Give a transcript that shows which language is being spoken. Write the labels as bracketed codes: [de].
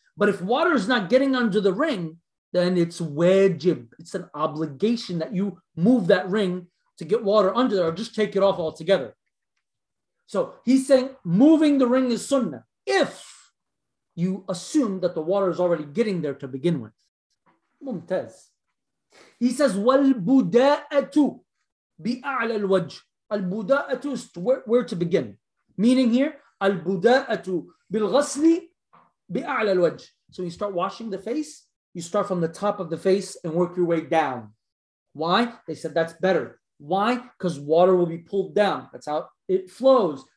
[en] But if water is not getting under the ring, then it's wajib. It's an obligation that you move that ring to get water under there, or just take it off altogether. So he's saying moving the ring is sunnah if you assume that the water is already getting there to begin with. Mumtaz. He says, [ar] وَالْبُدَاءَةُ بِأَعْلَى الْوَجْهِ. [en] Al-buda'atu is where to begin. Meaning here, [ar] al-buda'atu bil-ghasli bi-a'la al-wajh. [en] So you start washing the face, you start from the top of the face and work your way down. Why? They said that's better. Why? Because water will be pulled down. That's how it flows.